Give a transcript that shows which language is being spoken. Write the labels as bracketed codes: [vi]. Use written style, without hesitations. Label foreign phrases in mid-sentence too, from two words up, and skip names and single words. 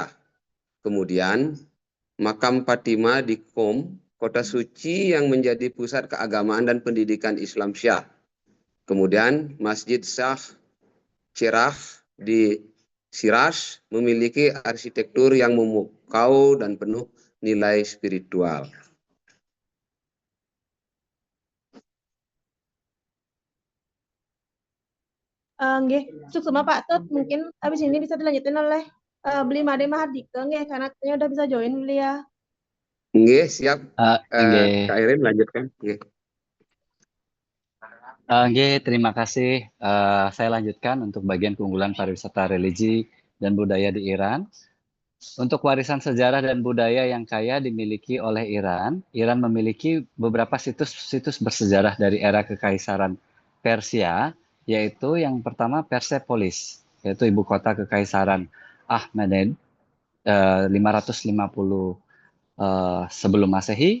[id] Kemudian makam Fatimah di Qom, kota suci yang menjadi pusat keagamaan dan pendidikan Islam Syiah. Kemudian Masjid Shah Cheragh di Shiraz memiliki arsitektur yang memukau dan penuh nilai spiritual. [ban] nggih, suksema [id] Pak Tot, mungkin habis ini bisa dilanjutin oleh Beli Made Mahardika nggih, karena katanya udah bisa join beliau. Nggih, siap. Nggih. Kak Irin lanjutkan. Nggih. Nggih, terima kasih. Saya lanjutkan untuk bagian keunggulan pariwisata religi dan budaya di Iran. Untuk warisan sejarah dan budaya yang kaya dimiliki oleh Iran, Iran memiliki beberapa situs bersejarah dari era Kekaisaran Persia, yaitu yang pertama Persepolis, yaitu ibu kota Kekaisaran Ahmemenid 550 sebelum Masehi.